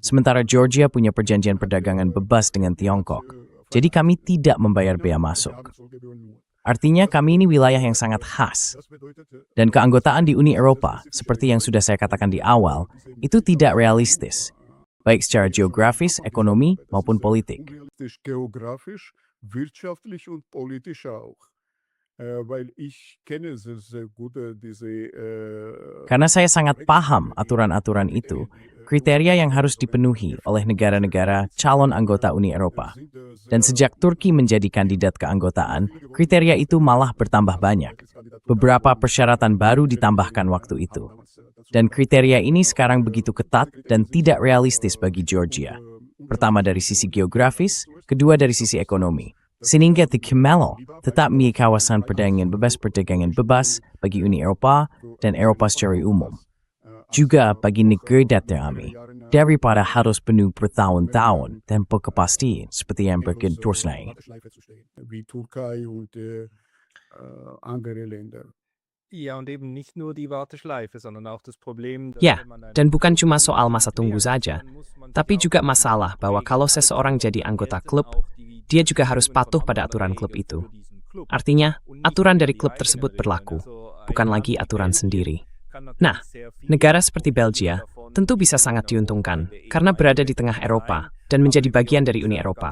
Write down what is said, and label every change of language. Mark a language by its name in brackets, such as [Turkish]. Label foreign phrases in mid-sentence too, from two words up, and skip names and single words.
[Indonesian] sementara Georgia punya perjanjian perdagangan bebas dengan Tiongkok. Jadi kami tidak membayar bea masuk. Artinya kami ini wilayah yang sangat khas. Dan keanggotaan di Uni Eropa, seperti yang sudah saya katakan di awal, itu tidak realistis. Baik secara geografis, ekonomi, maupun politik. [German] Geografisch, wirtschaftlich und politisch auch. Weil ich kenne sehr gut [Indonesian] Karena saya sangat paham aturan-aturan itu, kriteria yang harus dipenuhi oleh negara-negara calon anggota Uni Eropa. Dan sejak Turki menjadi kandidat keanggotaan, kriteria itu malah bertambah banyak. Beberapa persyaratan baru ditambahkan waktu itu. Dan kriteria ini sekarang begitu ketat dan tidak realistis bagi Georgia. Pertama dari sisi geografis, kedua dari sisi ekonomi. Sehingga Kemelo tetap memiliki kawasan perdagangan bebas bagi Uni Eropa dan Eropa secara umum. Juga bagi negara kami, daripada harus penuh bertahun-tahun tanpa kepastian seperti yang terus naik. [German] wie Türkei und andere Länder. Ja, und eben nicht nur die Warteschleife, sondern auch das Problem, dass [Indonesian] Ya, [German] wenn man [Indonesian] dan bukan cuma soal masa tunggu saja, tapi juga masalah bahwa kalau seseorang jadi anggota klub, dia juga harus patuh pada aturan klub itu. Artinya, aturan dari klub tersebut berlaku, bukan lagi aturan sendiri. Nah, negara seperti Belgia tentu bisa sangat diuntungkan karena berada di tengah Eropa dan menjadi bagian dari Uni Eropa.